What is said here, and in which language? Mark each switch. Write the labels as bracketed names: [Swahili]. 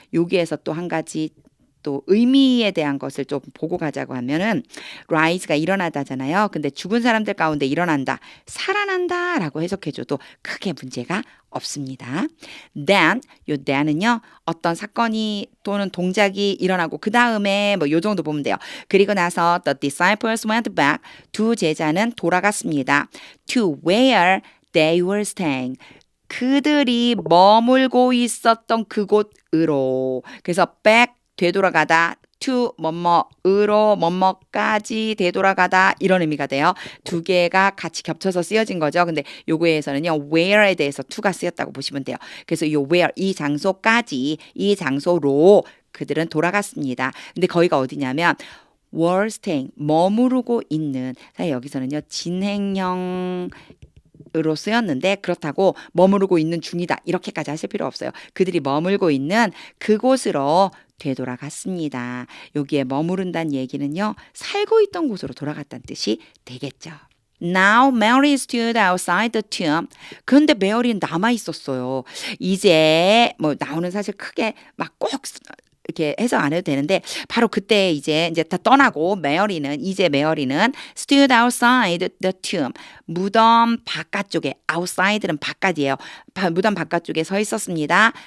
[Korean] 여기에서 또 한 가지 또 의미에 대한 것을 좀 보고 가자고 하면은 rise가 일어나다잖아요. 근데 죽은 사람들 가운데 일어난다, 살아난다라고 해석해줘도 크게 문제가 없습니다. Then, 요 then은요 어떤 사건이 또는 동작이 일어나고 그 다음에 뭐 요 정도 보면 돼요. 그리고 나서 [English] the disciples went back. [Korean] 두 제자는 돌아갔습니다. [English] To where they were staying. [Korean] 그들이 머물고 있었던 그곳으로. 그래서 back 되돌아가다, to 뭐뭐으로 뭐뭐까지 되돌아가다 이런 의미가 돼요. 두 개가 같이 겹쳐서 쓰여진 거죠. 근데 요거에서는요 where에 대해서 to가 쓰였다고 보시면 돼요. 그래서 요 where 이 장소까지 이 장소로 그들은 돌아갔습니다. 근데 거기가 어디냐면 were staying 머무르고 있는 사실 여기서는요 진행형 으로 쓰였는데 그렇다고 머무르고 있는 중이다 이렇게까지 하실 필요 없어요. 그들이 머물고 있는 그곳으로 되돌아갔습니다. 여기에 머무른다는 얘기는요 살고 있던 곳으로 돌아갔다는 뜻이 되겠죠. [English] Now Mary stood outside the tomb. [Korean] 그런데 메어리는 남아 있었어요. 이제 뭐 나오는 사실 크게 막 꼭 이렇게 해석 안 해도 되는데 바로 그때 이제 다 떠나고 이제 메어리는 [English] stood outside the tomb. [Korean] 무덤 바깥쪽에 outside는 바깥이에요. 무덤 바깥쪽에 서 있었습니다.